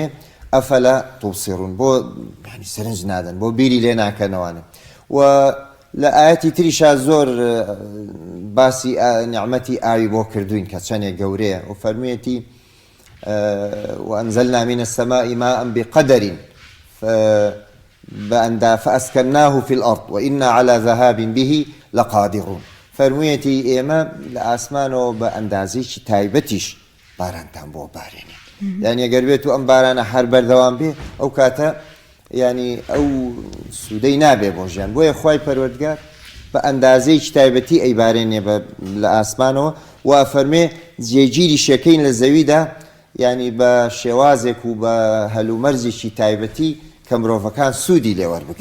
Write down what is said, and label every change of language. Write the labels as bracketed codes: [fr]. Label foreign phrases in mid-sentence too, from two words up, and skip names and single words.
[ar] ئەفەلا توبسیڕون، [ckb] بۆ سەرنج نادەن، بۆ بیری لێ ناکەنەوانێ. و لە ئاەتی تریشا زۆر باسی نیعمەتی ئاوی بۆ کردوین کە چەندێک گەورەیە و فەرمێتی [ar] وأنزلنا من السماء ماء بقدر فأسكناه في الأرض وإنا على ذهاب به لقادرون. [ckb] فەرموویەتی ئێمە لە ئاسمانەوە بە ئەندازێکی تایبەتیش بارانتان بۆ بارێنێ، یعنی ئەگەر بێت و ئەم بارانە هەر بەردەوام بێ ئەو کاتە ینی ئەو سوودەی نابێ بۆ ژیان بۆیە خوای پەروەردگار بە ئەندازەیەکی تایبەتی ئەیبارێنێ لە ئاسمانەوە و فەرمێ جێگیری شەکەین لە زەویدا ینی بە شێوازێک و بە هەلومەرزێکی تایبەتی کە مرۆڤەکان سوودی لێوەربگرن.